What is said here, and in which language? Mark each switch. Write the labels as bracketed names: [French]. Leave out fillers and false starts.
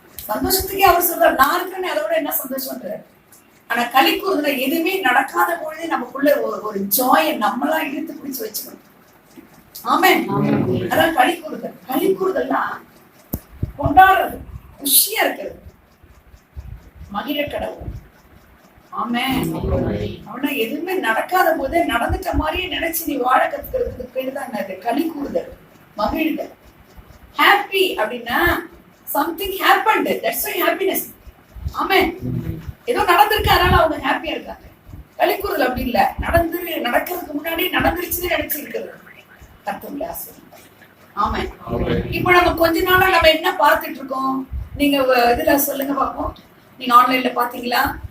[Tamil] சந்தோஷத்துக்கே அவர் சொல்றாரு, நான் இருக்கேன்னு அதோட என்ன சந்தோஷம்ன்றாரு. ஆனா களி கூறுதுல எதுவுமே நடக்காத பொழுது நமக்குள்ள ஒரு ஜாயை நம்மளா இழுத்து பிடிச்சு வச்சுக்கணும். ஆமென். அதான் களி கூறுதல். களி கூறுதல்னா கொண்டாடுறது, குஷியா இருக்கிறது, மகிழ கடவுள். ஆமென். அவனா எதுவுமே நடக்காத போதே நடந்துட்ட மாதிரியே நினைச்சு நீ வாழ கத்துக்கிறதுக்கு பேரு தான் என்னது? களி கூறுதல், மகிழ்தல். [English] Happy அப்படின்னா something happened, that's why happiness. [Tamil] ஆமென். ஏதோ நடந்திருக்கு அதனால அவங்க ஹாப்பியா இருக்காங்க. களி கூறுதல் அப்படி இல்ல, நடக்கிறதுக்கு முன்னாடி நடந்துருச்சுன்னு நினைச்சு இருக்கிறது. கர்த்தருடைய ஆசீர்வாதம். ஆமென். இப்போ நம்ம கொஞ்ச நாளா நம்ம என்ன பார்த்துட்டு இருக்கோம்? நீங்க இதுல சொல்லுங்க பாப்போம். நீங்க ஆன்லைன்ல பாத்தீங்களா?